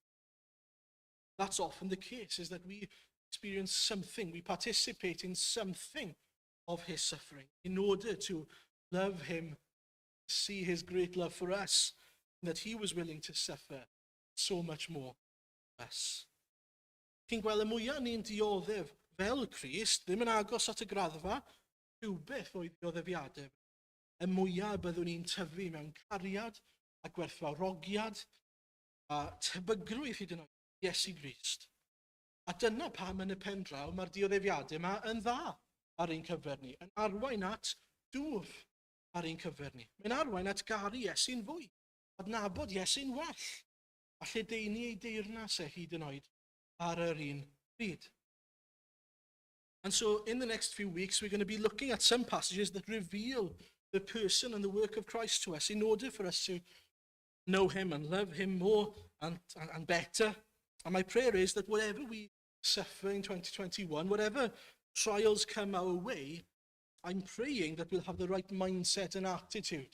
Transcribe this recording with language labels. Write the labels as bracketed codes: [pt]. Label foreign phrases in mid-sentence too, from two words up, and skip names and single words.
[en] That's often the case, is that we experience something, we participate in something of his suffering in order to love him, see his great love for us, and that he was willing to suffer so much more for us. [cy] Chi'n gweld y mwyaf ni'n dioddef fel Crist, ddim yn agos at y graddfa, rhywbeth oedd dioddefiadau, y mwyaf byddwn ni'n tyfu mewn cariad a gwerthfawrogiad a tebygrwydd hyd yn oed Iesu Grist. A dyna pam yn y pen draw mae'r dioddefiadau yma yn dda ar ein cyfer ni, yn arwain at dwf ar ein cyfer ni. Mae'n arwain at garu Iesu'n fwy, adnabod Iesu'n well, a lledaenu ei deyrnas hyd yn oed ar yr un pryd. [en] And so in the next few weeks, we're going to be looking at some passages that reveal the person and the work of Christ to us in order for us to know him and love him more and better. And my prayer is that whatever we suffer in 2021, whatever trials come our way, I'm praying that we'll have the right mindset and attitude.